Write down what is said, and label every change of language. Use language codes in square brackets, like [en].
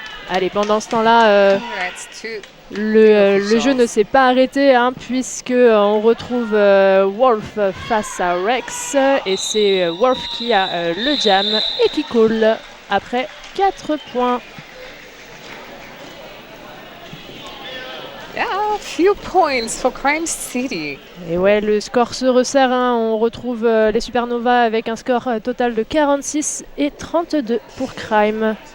[fr] Allez, pendant ce temps-là, [en] Congrats to [fr] le jeu ne s'est pas arrêté puisque on retrouve Wolf face à Rex et c'est Wolf qui a le jam et qui coule après 4 points. [en] Yeah, few points for Crime City. [fr] Et ouais, le score se resserre. On retrouve les Supernova avec un score total de 46 et 32 pour Crime.